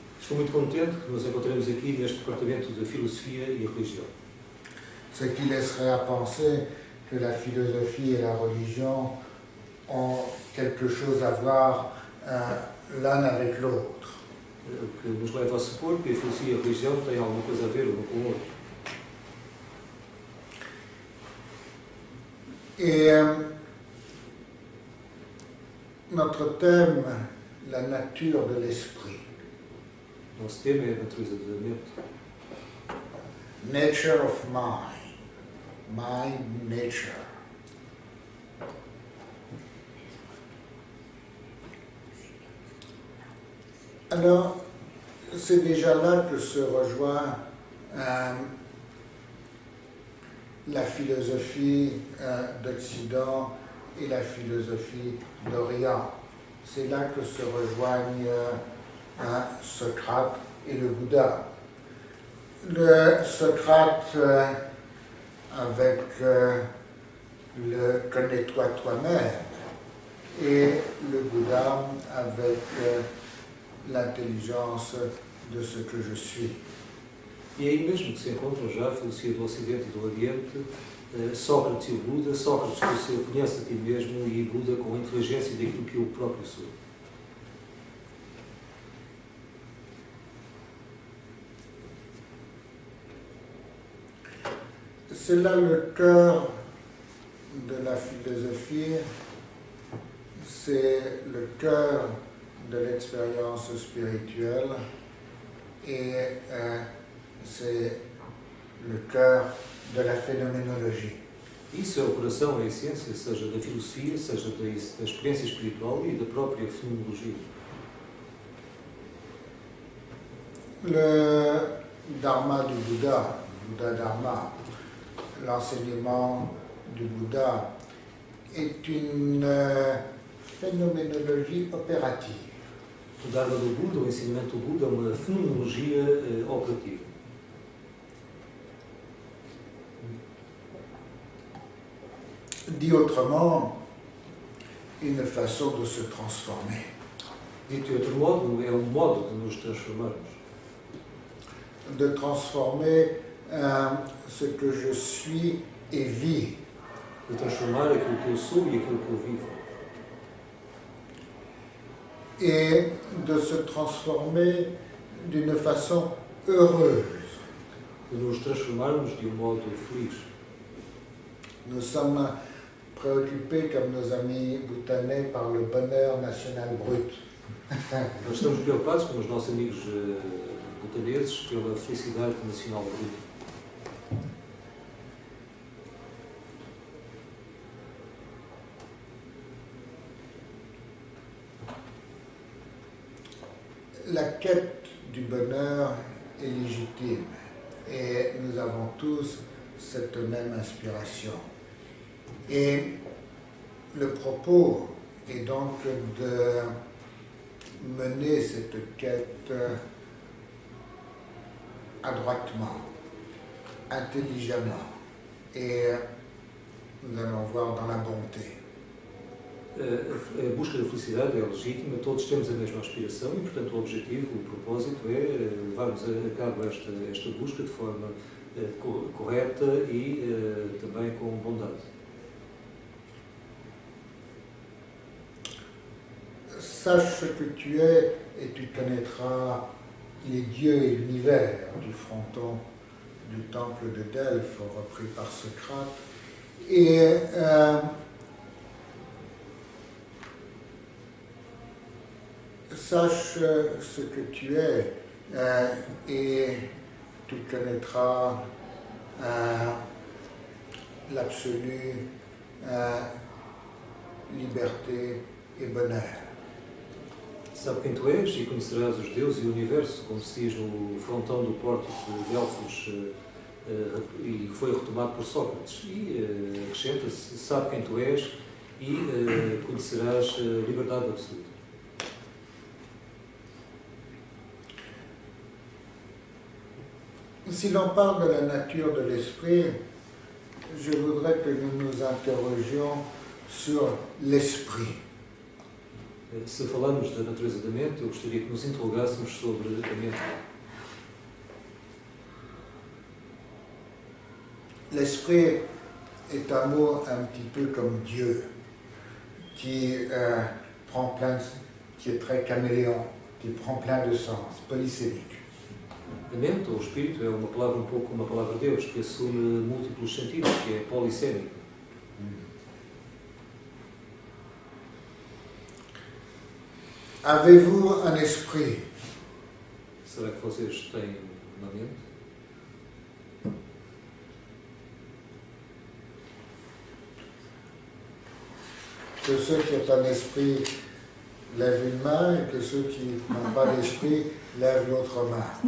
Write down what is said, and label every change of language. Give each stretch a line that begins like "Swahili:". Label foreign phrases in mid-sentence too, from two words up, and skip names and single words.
Portuguese: Estou muito contente que nos encontremos aqui neste departamento de Filosofia e Religião.
French: Ce qui laisserait à penser que la philosophie et la religion ont quelque chose à voir l'un avec l'autre.
Portuguese: O que nos leva a supor que a filosofia e a religião têm alguma coisa a ver um com o outro.
French: Et notre thème, la nature de l'esprit.
Portuguese: Nosso tema é a natureza da mente.
English: Nature of mind. Mind, nature.
French: Alors, c'est déjà là que se rejoint la philosophie d'Occident et la philosophie d'Orient. C'est là que se rejoignent Socrate et le Bouddha. Le Socrate avec le connais-toi toi-même et le Bouddha avec l'intelligence de ce que je suis.
Portuguese: E aí mesmo que se encontram já a filosofia do Ocidente e do Oriente, Sócrates e o Buda, Sócrates com o seu conhece a ti mesmo e Buda com a inteligência daquilo que eu próprio sou.
French: C'est là le cœur de la philosophie, c'est le cœur de l'expérience spirituelle et c'est le cœur de la phénoménologie.
Portuguese: Isso é o coração, é a essência, seja da filosofia, seja da experiência espiritual e da própria fenomenologia.
French: Le dharma du Bouddha, Bouddha Dharma, l'enseignement du Bouddha est une phénoménologie opérative.
Portuguese: O Dharma do Buda, o ensinamento do Buda, é uma fenomenologia operativa.
French: Dit autrement, une façon de se transformer.
Portuguese: Dito de outro modo, é um modo de nos transformarmos.
French: De transformer ce que je suis et vis.
Portuguese: De transformar aquilo que eu sou e aquilo que eu vivo.
French: Et de se transformer d'une façon heureuse.
Portuguese: De nos transformarmos de modo feliz.
French: Nous sommes préoccupés, comme nos amis bhoutanais, par le bonheur national brut.
Portuguese: Nós estamos preocupados, como os nossos amigos bhutaneses, pela felicidade nacional bruta.
French: La quête du bonheur est légitime et nous avons tous cette même inspiration. Et le propos est donc de mener cette quête adroitement, intelligemment, et nous allons voir dans la bonté.
Portuguese: A busca da felicidade é legítima, todos temos a mesma aspiração e, portanto, o objetivo, o propósito é levarmos a cabo esta busca de forma correta e também com bondade.
French: Sache ce que tu es et tu connaîtras les dieux et l'univers du fronton du temple de Delphes, repris par Socrate. Et sache ce que tu es et tu connaîtras l'absolue liberté et bonheur.
Portuguese: Sabe quem tu és e conhecerás os deuses e o universo, como se diz no frontão do pórtico de Delfos e foi retomado por Sócrates. E acrescenta-se, sabe quem tu és e conhecerás a liberdade absoluta.
French: Si l'on parle de la nature de l'esprit, je voudrais que nous nous interrogions sur l'esprit.
Portuguese: Se falamos da natureza da mente, eu gostaria que nos interrogássemos sobre a mente.
French: L'esprit est un mot un petit peu comme Dieu, qui qui est très caméléon, qui prend plein de sens, polysémique.
Portuguese: A mente, ou espírito, é uma palavra um pouco como a palavra de Deus, que assume múltiplos sentidos, que é polissémico.
French: Avez-vous un esprit?
Portuguese: Será que vocês têm uma mente?
French: Que ceux qui ont un esprit lèvent une main et que ceux qui n'ont pas d'esprit lèvent l'autre main.